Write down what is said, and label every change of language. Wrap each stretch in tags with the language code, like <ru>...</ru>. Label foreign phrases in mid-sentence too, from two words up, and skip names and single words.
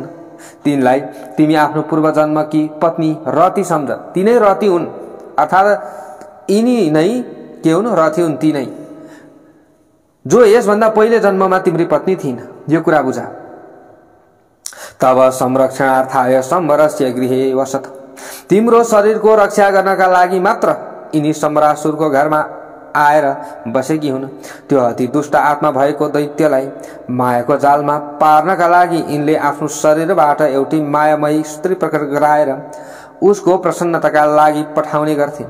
<ne>तिनलाई तिमी आफ्नो पूर्व जन्मकी पत्नी रति सम्झ। तिनै रति हुन्, अर्थात् यिनी नै के हुन्, रति हुन् ती नै, जो यसभन्दा पहिले जन्ममा तिम्री पत्नी थिइन्। यो कुरा बुझ।</ne> <sa>तब संरक्षणार्थाय सम्भरस्य गृहे वसत।</sa> <ne>तिम्रो शरीरको रक्षा गर्नका लागि मात्र यिनी सम्रासुरको घरमा आएर बसेकी हुन्। त्यो अति दुष्ट आत्मा भएको दैत्यलाई मायाको जालमा पार्नका लागि यिनले आफ्नो शरीरबाट एउटी मायामयी स्त्री प्रकट गराएर उसको प्रसन्नताका लागि पठाउने गर्थिन्।</ne>